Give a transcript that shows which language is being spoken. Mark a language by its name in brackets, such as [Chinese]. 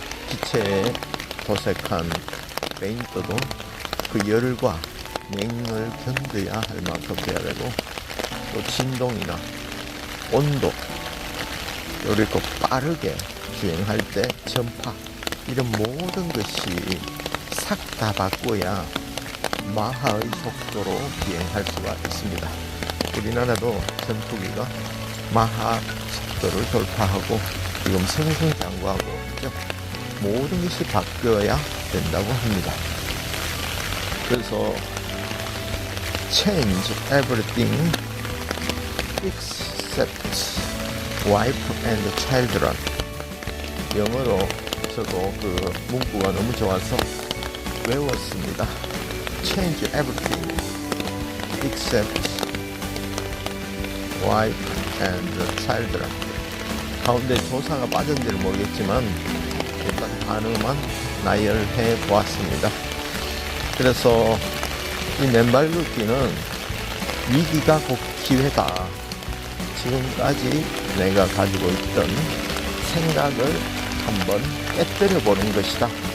[Korean] 기체에 도색한 페인트도 그 열과 냉을 견뎌야 할 만큼 돼야 되고, 또 진동이나 온도, 그리고 빠르게 주행할 때 전파, 이런 모든 것이 싹 다 바꿔야 마하의 속도로 비행할 수가 있습니다. 우리나라도 전투기가 마하 속도를 돌파하고 지금 승승장구하고 있죠. 모든 것이 바뀌어야 된다고 합니다. 그래서 [English] change everything except wife and children. [Korean] 영어로 저도 그 문구가 너무 좋아서 외웠습니다. [English] Change everything except wife and children. [Korean] 가운데 조사가 빠졌는지는 모르겠지만 일단 단어만 나열해 보았습니다. 그래서 이 맨발 걷기는 위기가 곧 기회다. 지금까지 내가 가지고 있던 생각을 한번 깨뜨려 보는 것이다.